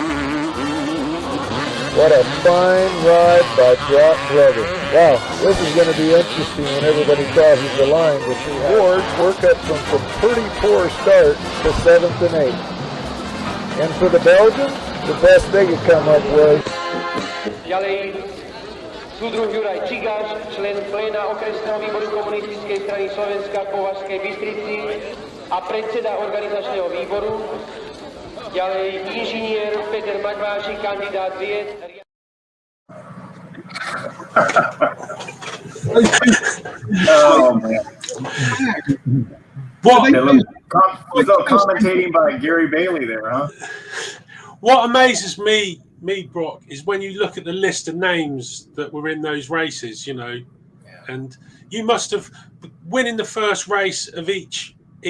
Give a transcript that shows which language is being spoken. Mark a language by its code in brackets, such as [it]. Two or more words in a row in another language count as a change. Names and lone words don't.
[en] What a fine ride by Broc Glover. Wow, this is going to be interesting when everybody crosses the line. The two Wards work up from a pretty poor start to 7th and 8th. And for the Belgians, the best they could come up with. [sk] Ďalej, súdruh Juraj Čigáš, člen pléna okresného výboru komunistickej strany Slovenska v Považskej Bystrici a predseda organizačného výboru. Ďalej, inžinier Peter Magváši, kandidát vied. [en] Oh man! What? Commentating by Gary Bailey there, huh? What amazes me, Broc, is when you look at the list of names that were in those races, you know, and you must have winning the first race of each meeting.